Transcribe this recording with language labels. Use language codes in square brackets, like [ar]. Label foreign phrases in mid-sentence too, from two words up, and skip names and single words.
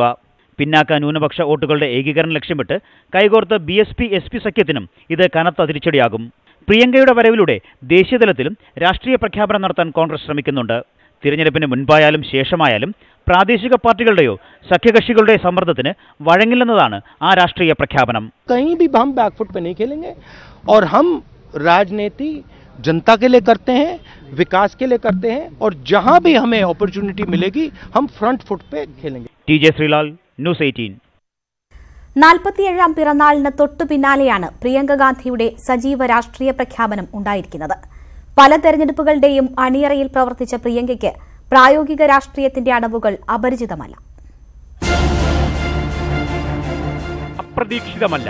[ml] പിന്നാക്ക ന്യൂനപക്ഷ വോട്ടുകളുടെ ഏകീകരണം ലക്ഷ്യമിട്ട് കൈകോർത്ത BSP-SP സഖ്യത്തിനും ഇത് കനത്ത തിരിച്ചടിയാകും. പ്രിയങ്കയുടെ വരവിലൂടെ ദേശീയതലത്തിലും രാഷ്ട്രീയ പ്രഖ്യാപനം നടത്താൻ കോൺഗ്രസ് ശ്രമിക്കുന്നുണ്ട്. തിരഞ്ഞെടുപ്പിന് മുൻപായാലും ശേഷമായാലും പ്രാദേശിക പാർട്ടികളുടെയോ സഖ്യകക്ഷികളുടെ സമ്മർദ്ദത്തിന് വഴങ്ങില്ലെന്നതാണ് ആ രാഷ്ട്രീയ പ്രഖ്യാപനം. [hi] कहीं भी हम बैकफुट पे नहीं खेलेंगे और हम राजनीति जनता के लिए करते हैं, विकास के लिए करते हैं, और जहां भी हमें अपॉर्चुनिटी मिलेगी हम [en] front foot [hi] पे खेलेंगे. [ml] TJ ശ്രീലാൽ, ന്യൂസ് 18. 47ാം പിറന്നാളിന് തൊട്ടു പിന്നാലെയാണ് പ്രിയങ്ക ഗാന്ധിയുടെ സജീവ രാഷ്ട്രീയ പ്രഖ്യാപനം ഉണ്ടായിരിക്കുന്നത്. പല തെരഞ്ഞെടുപ്പുകളുടെയും അണിയറയിൽ പ്രവർത്തിച്ച പ്രിയങ്കയ്ക്ക് പ്രായോഗിക രാഷ്ട്രീയത്തിന്റെ അടവുകൾ അപരിചിതമല്ല. അപ്രതീക്ഷിതമല്ല.